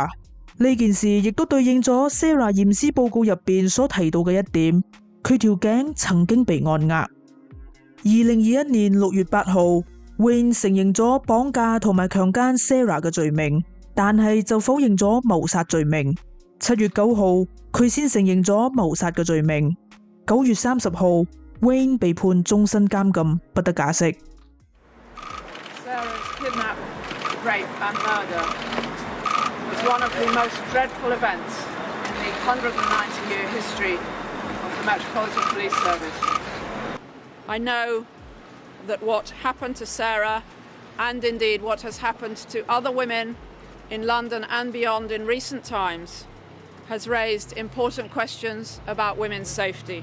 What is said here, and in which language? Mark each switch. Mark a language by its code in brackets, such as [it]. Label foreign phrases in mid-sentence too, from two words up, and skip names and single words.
[yue] 呢件事亦都對應咗 Sarah 驗屍報告入邊所提到嘅一點，佢條頸曾經被按壓。2021年6月8號，Wayne 承認咗綁架同埋強姦 Sarah 嘅罪名，但係就否認咗謀殺罪名。7月9號，佢先承認咗謀殺嘅罪名。9月30號，Wayne 被判終身監禁，不得假釋。 [en] Sarah's kidnap, rape and murder was one of the most dreadful events in the 190-year history of the Metropolitan Police Service. I know that what happened to Sarah, and indeed what has happened to other women in London and beyond in recent times, has raised important questions about women's safety.